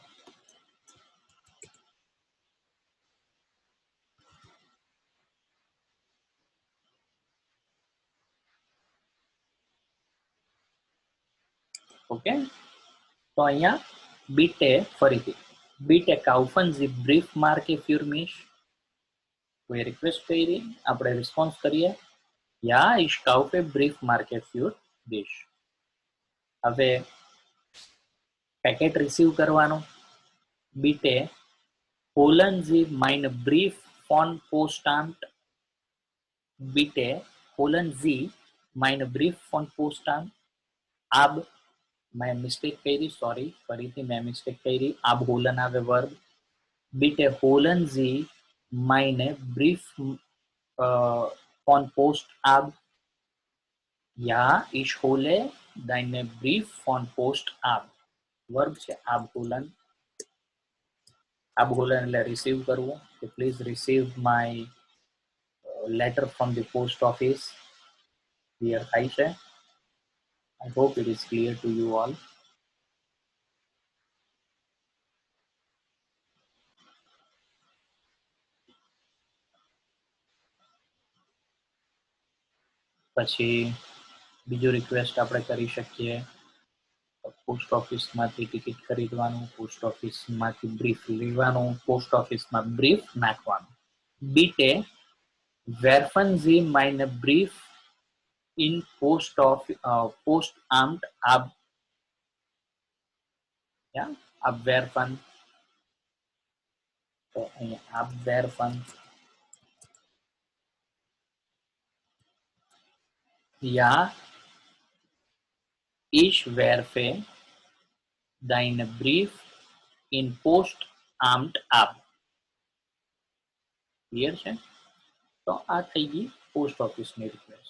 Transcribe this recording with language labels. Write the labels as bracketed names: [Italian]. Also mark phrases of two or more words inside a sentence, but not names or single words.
[Gujarati] ઓકે, તો અહીંયા [German] બીટે ફરીથી બીટે kaufen Sie Briefmarke für mich. [Gujarati] કોઈ રિક્વેસ્ટ કરી, આપણે રિસ્પોન્સ કરીએ, યા [German] ich kaufe Briefmarke für dich. [Gujarati] હવે પેકેટ રિસીવ કરવાનું. [German] બીટે holen Sie meine Brief von Postamt. બીટે holen Sie meine Brief von Postamt. [Gujarati] આબ મેં મિસ્ટેક કરી, સોરી, ફરીથી મેં મિસ્ટેક કરી. આબ હોલન આવે વર્બ. બીટે holen Sie meine Brief von Postamt. [German] Ja, ich hole deine Brief von Postamt. [Gujarati] વર્બ છે આબ હોલન. આબ હોલન એટલે રિસીવ કરવું, કે [English] please receive my letter from the post office. [Gujarati] ક્લિયર થાય છે? [English] I hope it is clear to you all. [Gujarati] પછી બીજો રિક્વેસ્ટ આપણે કરી શકીએ, [English] post office [Gujarati] ટિકિટ ખરીદવાનું, [English] post office [Gujarati] બ્રીફ લેવાનું, [English] post office [Gujarati] બ્રીફ નાખવાનું. [German] બીટે werfen Sie meine Brief in Postamt ab. Ja, abwerfen. [Gujarati] તો અહીંયા abwerfen. [German] Ja, ich werfe deinen Brief in Postamt ab. [Gujarati] ક્લિયર છે? તો આ થઈ ગઈ [English] post office [Gujarati] રિક્વેસ્ટ.